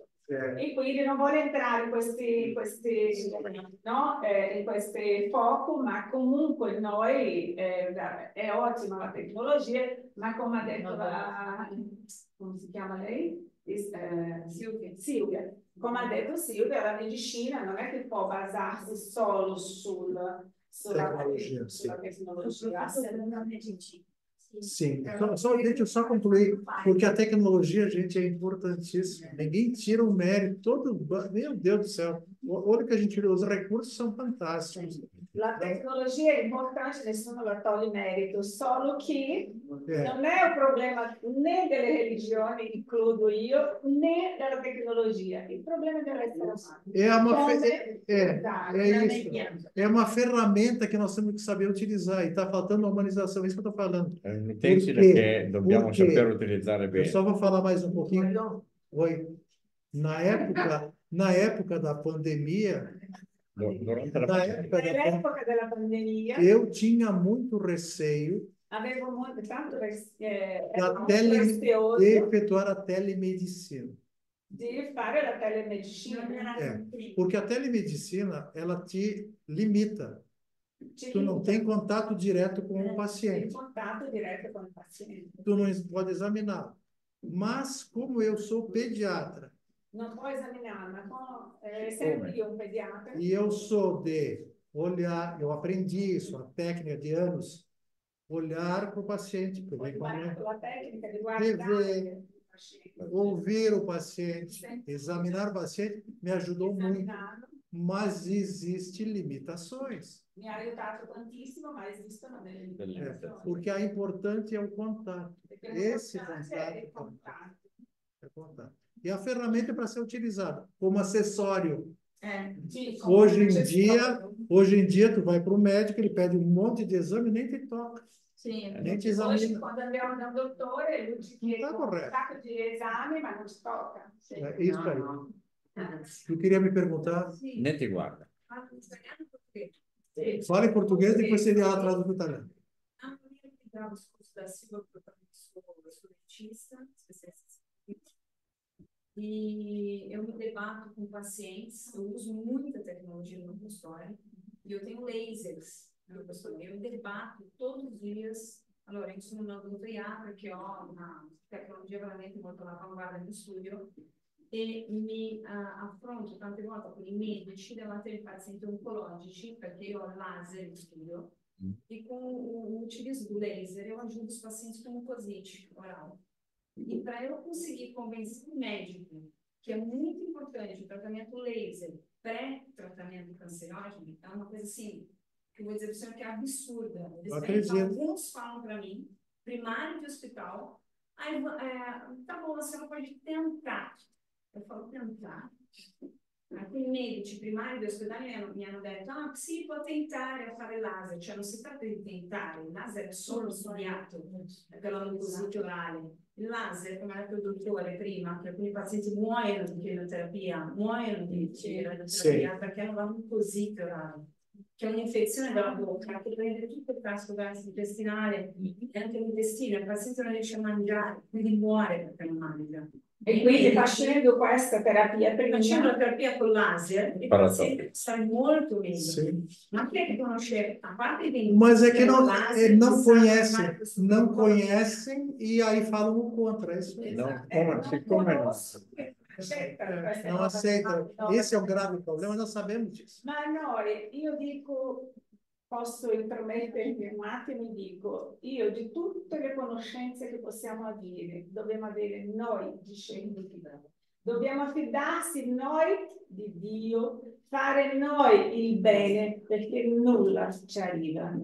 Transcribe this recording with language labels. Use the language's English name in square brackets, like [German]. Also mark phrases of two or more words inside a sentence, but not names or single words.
[Italian] E quindi non vuole entrare in questi foco, ma comunque noi è ottima la tecnologia, ma come ha detto come si chiama lei? Silvia. Come ha detto Silvia, la medicina non è che può basarsi solo sulla tecnologia. [Portuguese] Sim, deixa eu só concluir, porque a tecnologia, gente, é importantíssima. Ninguém tira o mérito, meu Deus do céu, olha que a gente os recursos são fantásticos. [Italian] La tecnologia è importante, nessuno la toglie merito, solo che non è un problema né delle religioni, includo io, né della tecnologia. Il problema dell'essere umano. [Portuguese] É uma ferramenta que nós temos que saber utilizar, e está faltando a humanização, é isso que eu estou falando. [Italian] È un utensile che dobbiamo saper utilizzare bene. [Portuguese] Eu só vou falar mais um pouquinho. Oi. Na época da pandemia, [Italian] Nell'epoca della pandemia, [Portuguese] eu tinha muito receio de efetuar a telemedicina. [Italian] De fare la telemedicina. [Portuguese] Porque a telemedicina, ela te limita. Tu não tem contato direto com o paciente. Tu não pode examinar. Mas, como eu sou pediatra, [Italian] não può esaminare, ma essendo io un pediatra. [Portuguese] E eu sou de olhar, eu aprendi isso, a técnica de anos, olhar para o paciente, rever, ouvir o paciente, examinar o paciente, me ajudou muito. mas existem limitações. [Italian] Mi ha aiutato tantissimo, ma esistono delle limitazioni. [Portuguese] Porque a importante é o contato. [Italian] Perché [Portuguese] Esse [Italian] l'importante è il [Portuguese] contato. [Italian] contatto. [Portuguese] É contato. E a ferramenta é para ser utilizada como acessório. [Italian] Sì, [Portuguese] Hoje em [Italian] accessorio. [Portuguese] dia, tu vai para o médico, ele pede um monte de exame e nem te toca. [Italian] Sì, [Portuguese] Nem ti [Italian] oggi esamina. quando andiamo da un dottore lui ci chiede [Portuguese] Tá [Italian] un corretto. sacco di esami, ma non ci tocca. Sì. [Portuguese] É isso aí. Tu queria me perguntar? [Italian] Né ti guarda. [Portuguese] Fala em português, depois você ela traduz para o italiano. A maneira que dá o discurso da Silva, porque eu sou dentista, especialista em saúde, e eu me debato com pacientes, eu uso muita tecnologia no consultório, e eu tenho lasers no consultório, eu me debato todos os dias. [Italian] Allora, io sono una odontoiatra perché ho una tecnologia veramente molto all'avanguardia in studio e mi affronto tante volte con i medici davanti ai pazienti oncologici perché io ho laser in studio e [Portuguese] com o utilizzo do laser eu ajudo os pacientes com mucosite oral. E para eu conseguir convencer o médico que é muito importante o tratamento laser pré-tratamento cancerógeno, é uma coisa assim, que eu vou dizer para o senhor que é absurda. Alguns falam para mim, primário de hospital, aí, tá bom, a senhora pode tentar. Eu falo, tentar? [Italian] Alcuni medici primari di ospedale mi hanno detto, sì, può tentare a fare laser, cioè non si tratta di tentare, il laser è solo studiato per la mucosite orale. Il laser, come ha detto il dottore prima, che alcuni pazienti muoiono di chemioterapia, muoiono di radioterapia perché hanno la mucosite orale, che è un'infezione della bocca che prende tutto il traffico gastrointestinale e anche l'intestino, il paziente non riesce a mangiare, quindi muore perché non mangia. E quindi facendo questa terapia Facendo la terapia con laser, il paziente sta molto meglio. [Portuguese] Sim. [Italian] Ma chi è che conosce, a parte dei [Portuguese] Mas é que não, laser, não conhecem e aí falam contra. É isso aí. Não, [Italian] come no? [Portuguese] Não aceita. Esse é o grave problema, nós sabemos disso. [Italian] Ma noi, io dico, posso intromettermi un attimo e dico, io di tutte le conoscenze che possiamo avere, dobbiamo avere noi discepoli, dobbiamo affidarsi noi di Dio, fare noi il bene, perché nulla ci arriva.